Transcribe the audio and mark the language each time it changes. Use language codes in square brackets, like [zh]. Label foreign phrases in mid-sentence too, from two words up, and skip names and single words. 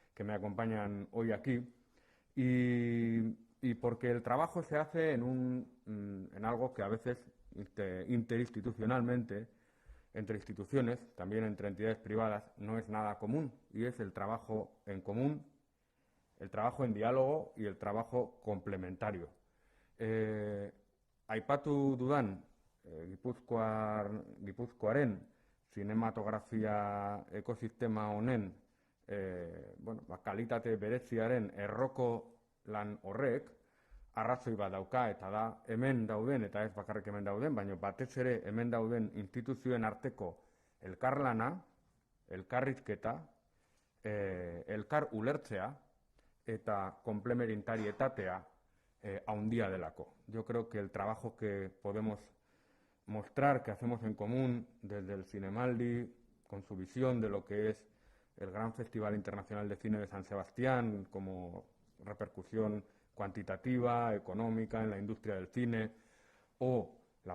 [es] hoy aquí, y porque el trabajo se hace en algo que a veces interinstitucionalmente, entre instituciones, también entre entidades privadas, no es nada común, y es el trabajo en común, el trabajo en diálogo y el trabajo complementario. [eu] Aipatu dudan Gipuzkoaren zinematografia ekosistema honen kalitate bereziaren erroko lan horrek arrazoi bat dauka, eta da hemen dauden, eta ez bakarrik hemen dauden, baina batez ere hemen dauden instituzioen arteko elkarlana, elkarrizketa, elkar ulertzea eta komplementaritatea haundia delako. [es] Yo creo que el trabajo que podemos mostrar, que hacemos en común desde el Zinemaldi, con su visión de lo que es el Gran Festival Internacional de Cine de San Sebastián, como repercusión cuantitativa, económica en la industria del cine, o la